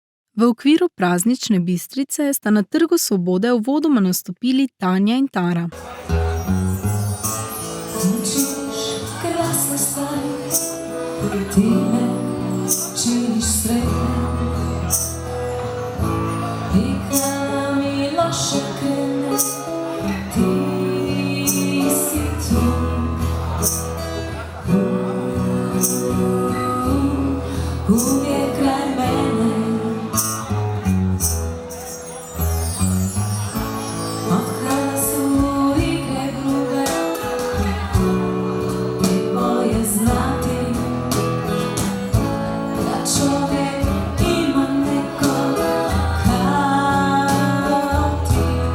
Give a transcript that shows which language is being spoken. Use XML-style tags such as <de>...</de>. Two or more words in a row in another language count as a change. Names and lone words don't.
<sl>V okviru praznične Bistrice sta na Trgu svobode uvodoma nastopili Tanja in Tara.</sl> <hr>Krasna stvar, ti me činiš sretne i kada mi loše krene, ti si tu. Uvijek kraj mene, od kada su igre grube, ti bolje znati da čovjek ima nekog kao ti.</hr>